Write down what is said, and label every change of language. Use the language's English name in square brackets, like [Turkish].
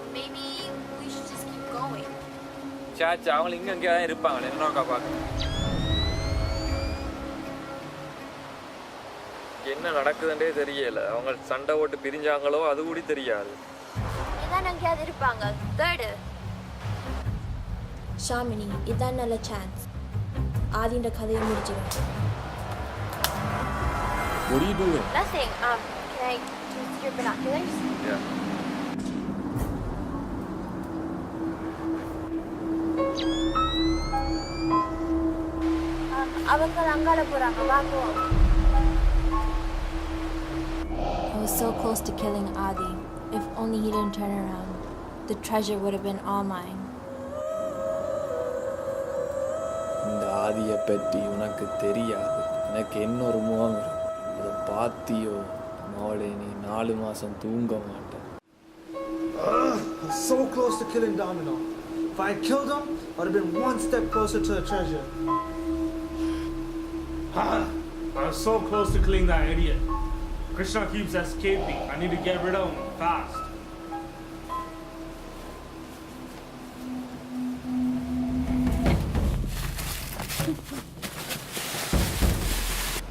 [English] Maybe we should just keep going. [Tamil] சாச்சா அவங்க இங்க அங்கேயே தான் இருப்பாங்க. என்னோட பாக்க என்ன நடக்குதுன்றே தெரியல. அவங்க சண்டை ஓட்டு பிரிஞ்சாங்களோ அது கூட தெரியாது. இதான் அங்கேயாவது இருப்பாங்க. தேடு. ஷாமினி, இதான் நல்ல சான்ஸ். ஆதின்ற கதையை முடிச்சிடும். [English] What are you doing? Nothing. Can I use your binoculars? Yeah. [Tamil] அவங்க அங்கால போறாங்க. வா போவோம். [English] I was so close to killing Adi. If only he didn't turn around, the treasure would have been all mine. [Tamil] இந்த ஆதியை பற்றி உனக்கு தெரியாது. எனக்கு இன்னொரு முகம் இருக்கு. அதை பாத்தியோ மவளே நீ 4 மாசம் தூங்க மாட்டேன். [English] I'm so close to killing Domino. If I had killed him, I would have been one step closer to the treasure. I'm so close to killing that idiot. Krishna keeps escaping. I need to get rid of him fast.